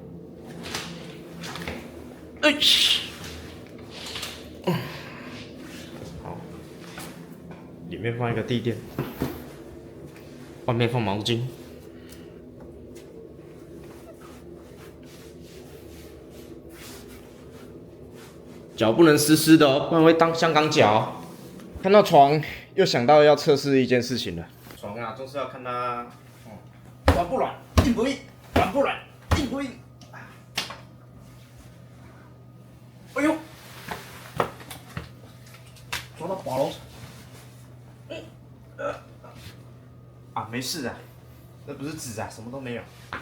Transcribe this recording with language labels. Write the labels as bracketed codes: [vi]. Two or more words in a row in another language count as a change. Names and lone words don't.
[zh] 好，裡面放一個地墊，外面放毛巾。腳不能濕濕的哦，不然会當香港腳。看到床，又想到要測試一件事情了。床啊，就是要看它軟不軟，硬不硬，軟不軟，硬不硬。哎呦，抓到滑龍。啊，沒事啊，這不是紙啊，什麼都沒有。